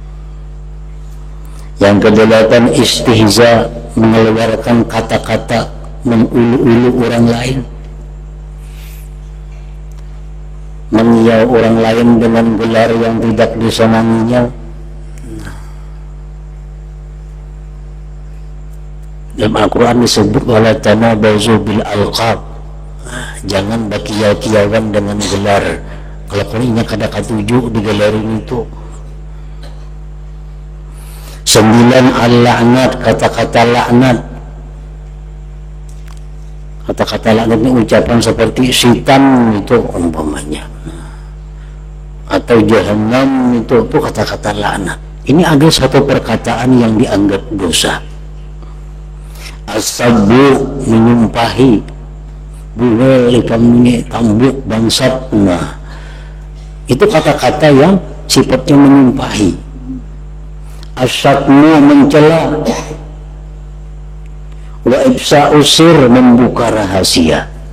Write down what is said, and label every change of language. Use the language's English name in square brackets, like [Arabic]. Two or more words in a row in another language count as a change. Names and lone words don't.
[Indonesian] Yang kedelapan, istihza, mengeluarkan kata-kata mengulu-ulu orang lain, mengiau orang lain dengan gelar yang tidak disenanginya. Dalam Al-Quran disebut [Arabic] wala tanabazu bil alqab, [Banjar] jangan bakiau-kiauan dengan gelar. Kalau kurinya kada katuju digelarin itu. [Indonesian] 9 al-la'nat, kata-kata laknat. Kata-kata laknat ini ucapan seperti setan itu umpamanya, atau jahannam itu kata-kata laknat. Ini ada satu perkataan yang dianggap dosa. As-sabbu, [Banjar] menyumpahi, buhel ikamnya tambuk bangsat. [Indonesian] Nah, itu kata-kata yang sifatnya menyumpahi. As-satmu, mencela. [Arabic] Wa ibsa'u sir, [Indonesian] membuka rahasia.